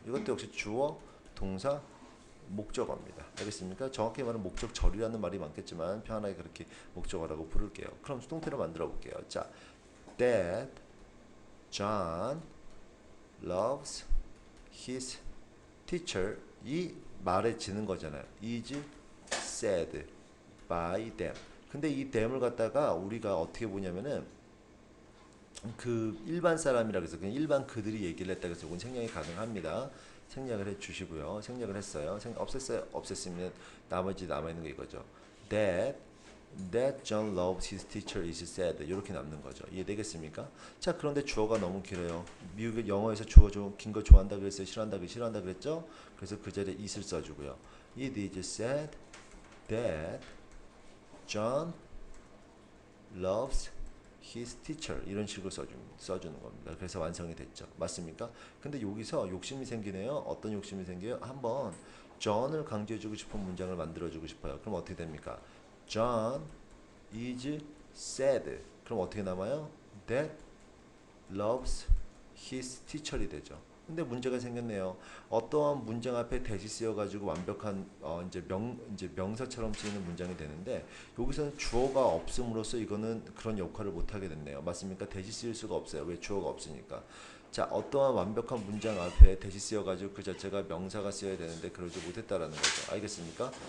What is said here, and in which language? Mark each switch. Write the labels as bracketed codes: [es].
[ko] 이것도 역시 주어 동사 목적어입니다. 알겠습니까? 정확히 말하면 목적절이라는 말이 많겠지만 편안하게 그렇게 목적어라고 부를게요. 그럼 수동태로 만들어 볼게요. [en] 자, that John loves his teacher. [ko] 이 말에 지는 거잖아요. is said by them. 근데 이 them을 갖다가 우리가 어떻게 보냐면은 그 일반 사람이라 그래서 그냥 일반 그들이 얘기를 했다 그래서 이건 생략이 가능합니다. 생략을 해 주시고요. 생략을 했어요. 없앴어요. 없앴으면 나머지 남아 있는 게 이거죠. [en] That John loves his teacher is said. [ko] 이렇게 남는 거죠. 이해되겠습니까? 자, 그런데 주어가 너무 길어요. 미국 영어에서 주어 좀 긴 거 좋아한다 그랬어요. 싫어한다 그랬죠? 그래서 그 자리에 is를 써주고요. [en] It is said that John loves his teacher. [ko] 이런 식으로 써주는 겁니다. 그래서 완성이 됐죠. 맞습니까? 근데 여기서 욕심이 생기네요. 어떤 욕심이 생겨요? 한번 John을 강조해주고 싶은 문장을 만들어주고 싶어요. 그럼 어떻게 됩니까? John is said. 그럼 어떻게 남아요? [en] That loves his teacher이 되죠. [ko] 근데 문제가 생겼네요. 어떠한 문장 앞에 대시 쓰여가지고 완벽한 이제 명사처럼 쓰이는 문장이 되는데 여기서는 주어가 없음으로써 이거는 그런 역할을 못 하게 됐네요. 맞습니까? 대시 쓰일 수가 없어요. 왜? 주어가 없으니까. 자, 어떠한 완벽한 문장 앞에 대시 쓰여가지고 그 자체가 명사가 쓰여야 되는데 그러지 못했다라는 거죠. 알겠습니까?